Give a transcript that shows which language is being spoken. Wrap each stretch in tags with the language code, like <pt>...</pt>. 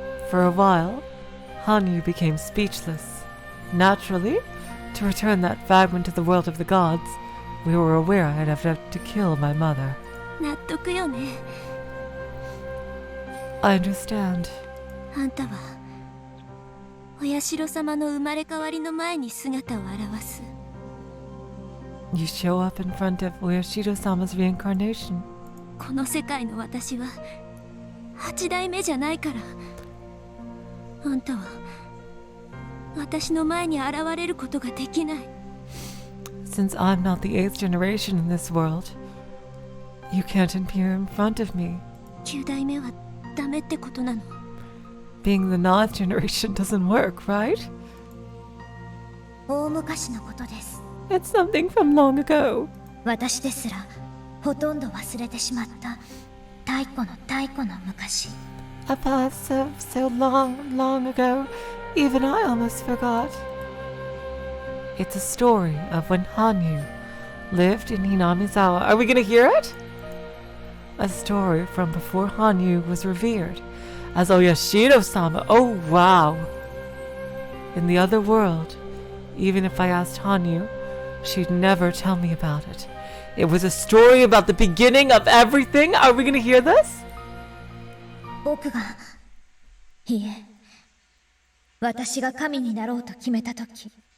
<en>For a while, Hanyu became speechless. Naturally, to return that fragment to the world of the gods, we were aware I'd have to kill my mother.</en> <ja>納得よね。</ja> <en>I understand.</en> <ja>あんたはお社様の生まれ変わりの前に姿を現す。</ja> <en>You show up in front of Oyashiro-sama's reincarnation.</en> <ja>この世界の私は8代目じゃないから。あんたは私の前に現れることができない。</ja> <en>Since I'm not the 8th generation in this world, you can't appear in front of me.</en> <ja>9代目はダメってことなの。</ja> <en>Being the 9th generation doesn't work, right?</en> <ja>大昔のことです。</ja> <en>It's something from long ago.</en> <ja>私ですらほとんど忘れてしまった太古の昔。</ja> <en>A past so long ago, even I almost forgot. It's a story of when Hanyu, lived in Hinamizawa. Are we going to hear it? A story from before Hanyu was revered as Oyashiro-sama. Oh, wow. In the other world, even if I asked Hanyu, she'd never tell me about it. It was a story about the beginning of everything. Are we going to hear this?</en> <ja>僕がいえ私が神になろうと決めたとき</ja>